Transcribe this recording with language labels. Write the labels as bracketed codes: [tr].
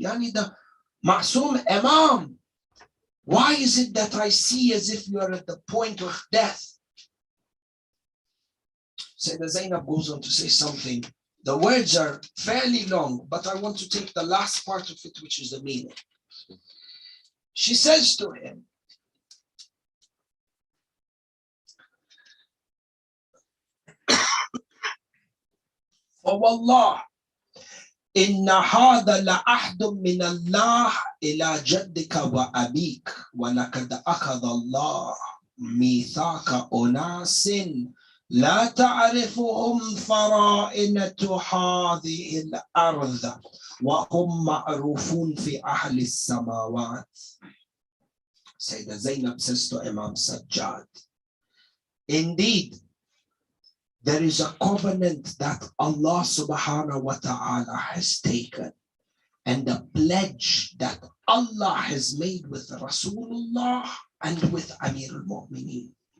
[en] Yani the Ma'soom Imam. Why is it that I see as if you are at the point of death? Sayyida Zaynab goes on to say something. The words are fairly long, but I want to take the last part of it, which is the meaning. [ar] She says to him, فوالله إن هذا لعهد من الله إلى جدك وأبيك ولقد أخذ الله ميثاق أناس لا تعرفهم فرائنة هذه الأرض وهم معروفون في أهل السماوات. [en] Sayeda Zaynab says to Imam Sajjad, indeed, there is a covenant that Allah subhanahu wa ta'ala has taken, and the pledge that Allah has made with Rasulullah and with Amir al-Mu'mineen.